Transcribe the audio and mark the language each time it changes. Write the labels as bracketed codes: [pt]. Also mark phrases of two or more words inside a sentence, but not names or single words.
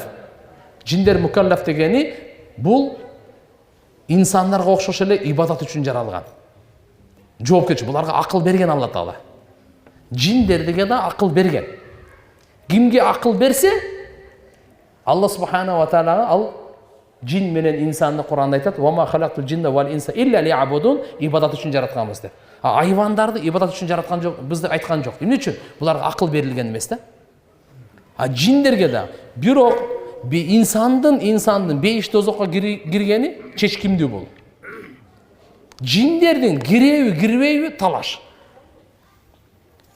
[ky] Жиндер мукаллаф дегени бул инсандарга окшош эле ибадат үчүн жаралган. Жоопкерчилик, буларга акыл берген Алла Таала. Жиндерге да акыл берген. Кимге акыл берсе, Алла субхана ва таалага ал жин менен инсанды Куранда айтат: [ar] "وما خلقت الجن والإنس إلا ليعبدون", [ky] ибадат үчүн жаратканбыз деп. Айвандарды ибадат үчүн жараткан жок, бизди айткан жок. Эмне үчүн? Буларга акыл берилген эмес да. Жиндерге да бирок инсандын бейиш дозокко киргени чечкимдүү бул. Жиндердин киреби, кирбейби талаш.